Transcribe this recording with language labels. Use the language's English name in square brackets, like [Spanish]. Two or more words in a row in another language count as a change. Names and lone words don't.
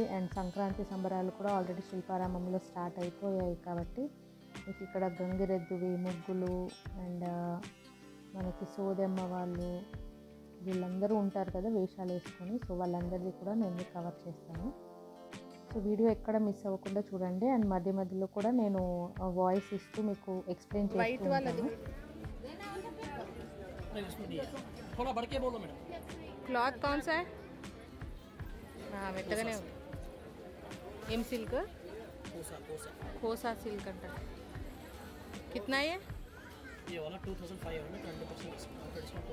[Telugu] అండ్ సంక్రాంతి సంబరాలు కూడా ఆల్రెడీ శిల్పారామంలో స్టార్ట్ అయిపోయాయి కాబట్టి మీకు ఇక్కడ గంగిరెద్దువి, ముగ్గులు అండ్ మనకి సోదమ్మ వాళ్ళు వీళ్ళందరూ ఉంటారు కదా వేషాలు వేసుకొని. సో వాళ్ళందరిది కూడా నేను కవర్ చేస్తాను. సో వీడియో ఎక్కడ మిస్ అవ్వకుండా చూడండి. అండ్ మధ్య మధ్యలో కూడా నేను వాయిస్ ఇస్తూ మీకు ఎక్స్ప్లెయిన్ చేస్తాను. [Hindi] క్లాత్ कौन सा है? [Telugu] हाँ మెత్తగానే ఉంది. ఏం సిల్క్? కోసా సిల్క్ అంట. [Hindi] कितना है ये वाला 2500 20% डिस्काउंट